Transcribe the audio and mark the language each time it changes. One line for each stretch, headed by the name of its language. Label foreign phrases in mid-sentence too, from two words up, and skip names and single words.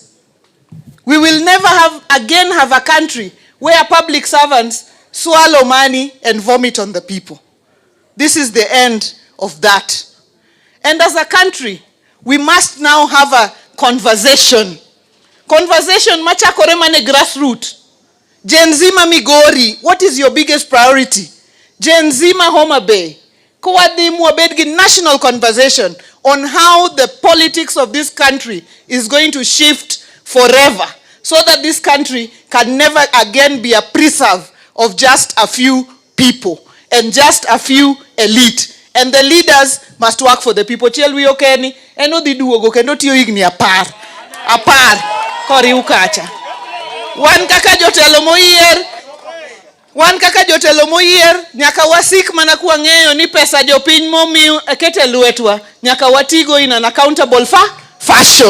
English: We will never again have a country where public servants swallow money and vomit on the people. This is the end of that. And as a country, we must now have a conversation.
Luo (Kenya and Tanzania): Conversation machakore mane grassroots. Gen Z ma Migori,
English: what is your biggest priority?
Luo (Kenya and Tanzania): Gen Z ma Homa Bay.
English: National conversation on how the politics of this country is going to shift forever, so that this country can never again be a preserve of just a few people and just a few elite. And the leaders must work for the people.
Luo (Kenya and Tanzania): Chelwi okeni, eno di duogo kendo tiyo igni apar, kori ukacha. Wan kaka jotelo moyier, nyaka wasik mana kwa ng'eyo ni pesa jopiny momiu ekete lwetwa, nyaka watigo
English: in an accountable fashion.